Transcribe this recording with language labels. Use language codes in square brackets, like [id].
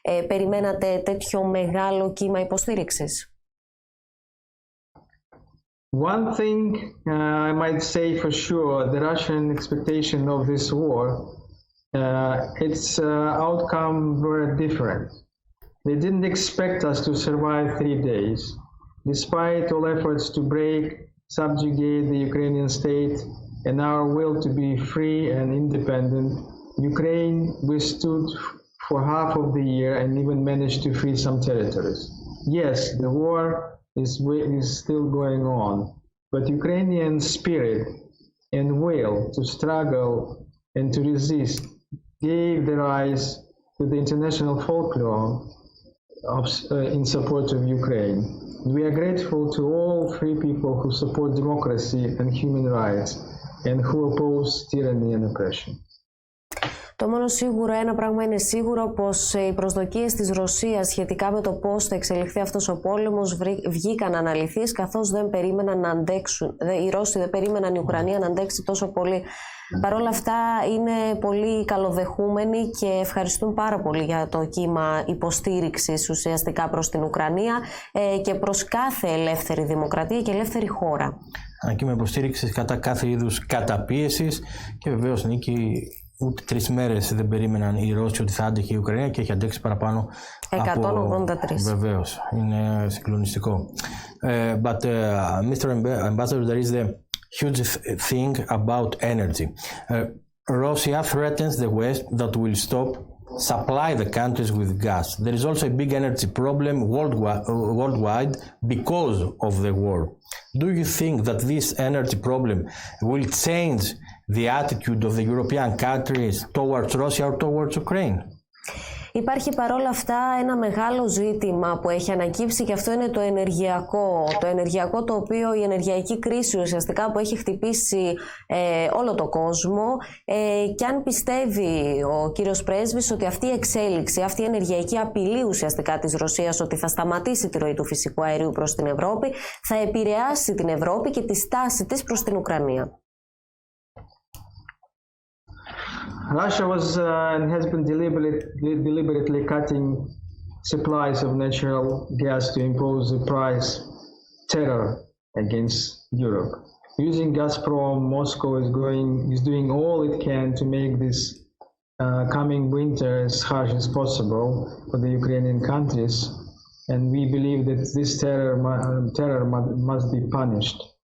[el] Περιμένατε τέτοιο μεγάλο κύμα υποστήριξης? [en] One thing I might say for sure, the Russian expectation of this war, its outcome were different. They didn't expect us to survive 3 days. Despite all efforts to subjugate the Ukrainian state and our will to be free and independent, Ukraine withstood for half of the year and even managed to free some territories. Yes, the war is still going on, but Ukrainian spirit and will to struggle and to resist gave the rise to the international folklore in support of Ukraine. We are grateful to all free people who support democracy and human rights and who oppose tyranny and oppression. [el] Το μόνο σίγουρο, ένα πράγμα είναι σίγουρο, πως οι προσδοκίες της Ρωσίας σχετικά με το πώς θα εξελιχθεί αυτός ο πόλεμος βγήκαν αναλυθείς, καθώς δεν περίμεναν να αντέξουν, οι Ρώσοι δεν περίμεναν η Ουκρανία να αντέξει τόσο πολύ. Παρ' όλα αυτά είναι πολύ καλοδεχούμενοι και ευχαριστούν πάρα πολύ για το κύμα υποστήριξης ουσιαστικά προς την Ουκρανία και προς κάθε ελεύθερη δημοκρατία και ελεύθερη χώρα. Ένα κύμα υποστήριξης κατά κάθε είδους καταπίεσης και βεβαίως νίκη. Ούτε 3 μέρες δεν περίμεναν οι Ρώσοι ότι θα άντεχε η Ουκρανία και έχει αντέξει παραπάνω 183. Βεβαίως, είναι συγκλονιστικό. [en] But Mr. Ambassador, there is the huge thing about energy. Russia threatens the West that will stop supply the countries with gas. There is also a big energy problem worldwide because of the war. Do you think that this energy problem will change the attitude of the European countries towards Russia or towards Ukraine? [el] Υπάρχει παρόλα αυτά ένα μεγάλο ζήτημα που έχει ανακύψει και αυτό είναι το ενεργειακό. Το ενεργειακό, το οποίο η ενεργειακή κρίση ουσιαστικά που έχει χτυπήσει όλο το κόσμο και αν πιστεύει ο κύριος Πρέσβης ότι αυτή η εξέλιξη, αυτή η ενεργειακή απειλή ουσιαστικά της Ρωσίας ότι θα σταματήσει τη ροή του φυσικού αερίου προς την Ευρώπη, θα επηρεάσει την Ευρώπη και τη στάση της προς την Ουκρανία. [en] Russia was and has been deliberately cutting supplies of natural gas to impose a price terror against Europe. Using Gazprom, Moscow is doing all it can to make this coming winter as harsh as possible for the Ukrainian countries, and we believe that this terror must be punished.